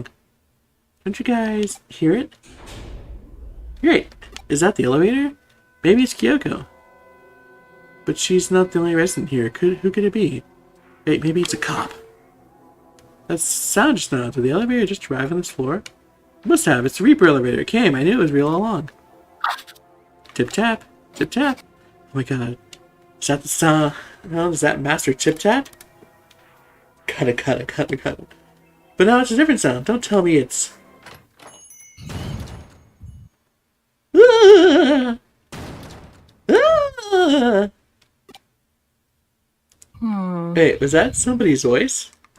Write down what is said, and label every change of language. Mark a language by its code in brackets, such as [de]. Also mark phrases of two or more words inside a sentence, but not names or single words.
[en] Don't you guys hear it? Great. Is that the elevator? Maybe it's Kyoko. But she's not the only resident here. Who could it be? Wait, maybe it's a cop. That sound just now. Did the elevator just arrive on this floor? It must have. It's the Reaper elevator. It came. I knew it was real all along. Tip tap. Tip tap. Oh my god. Is that the sound? No, is that Master Tip Tap? Cut it. But now it's a different sound. Don't tell me it's... Wait, was that somebody's voice?